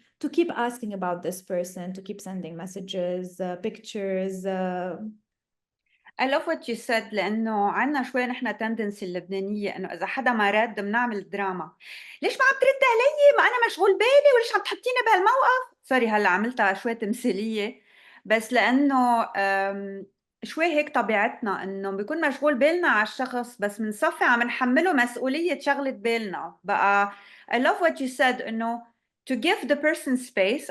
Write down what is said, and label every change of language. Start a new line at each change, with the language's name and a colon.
English: To keep asking about this person, to keep sending messages, pictures. I love what you said
Arabic: لأنه عنا شوي نحن tendency اللبنانية إنه إذا حدا ما رد بنعمل دراما. ليش ما عم ترد علي؟ ما أنا مشغول بالي، وليش عم تحطيني بهالموقف؟ سوري هلا عملتها شوي تمثيلية، بس لأنه شوي هيك طبيعتنا إنه بيكون مشغول بالنا على الشخص بس بنصفي عم نحمله مسؤولية شغلة بالنا.
English: بقى I love what you said إنه to give the person space.